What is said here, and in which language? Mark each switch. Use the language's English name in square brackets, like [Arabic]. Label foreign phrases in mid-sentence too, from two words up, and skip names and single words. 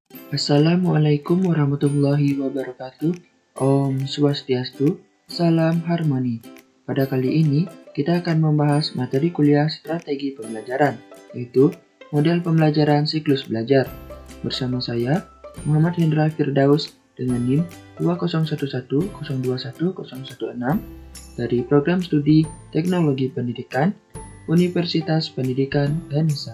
[Arabic] السلام عليكم ورحمة الله وبركاته. [Balinese] Om Swastiastu, [Indonesian] salam harmoni. Pada kali ini, kita akan membahas materi kuliah strategi pembelajaran, yaitu model pembelajaran siklus belajar. Bersama saya, Muhammad Hendra Firdaus dengan NIM 20110211016 dari Program Studi Teknologi Pendidikan, Universitas Pendidikan Ganesha.